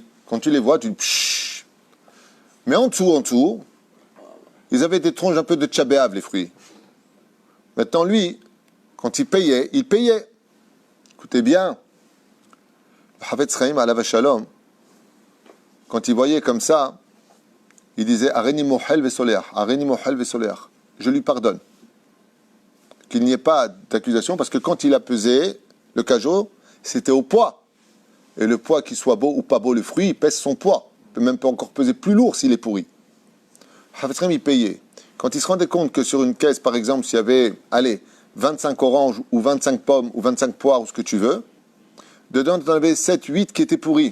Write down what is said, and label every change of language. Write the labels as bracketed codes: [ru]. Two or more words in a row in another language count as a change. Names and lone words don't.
[fr] Quand tu les vois, tu dis pshhh. Mais en dessous, ils avaient des tronches un peu de tchabéav, les fruits. Maintenant, lui, quand il payait. Écoutez bien. Le Hafetz Chaim [he] עליו השלום, [fr] quand il voyait comme ça, il disait [he] הריני מוחל וסולח, הריני מוחל וסולח. [fr] Je lui pardonne. Qu'il n'y ait pas d'accusation, parce que quand il a pesé le cajot, c'était au poids. Et le poids, qu'il soit beau ou pas beau, le fruit, il pèse son poids. Il peut même pas encore peser plus lourd s'il est pourri. Hafetz Chaim, il payait. Quand il se rendait compte que sur une caisse, par exemple, s'il y avait, 25 oranges, ou 25 pommes, ou 25 poires, ou ce que tu veux, dedans, tu en avais 7, 8 qui étaient pourris.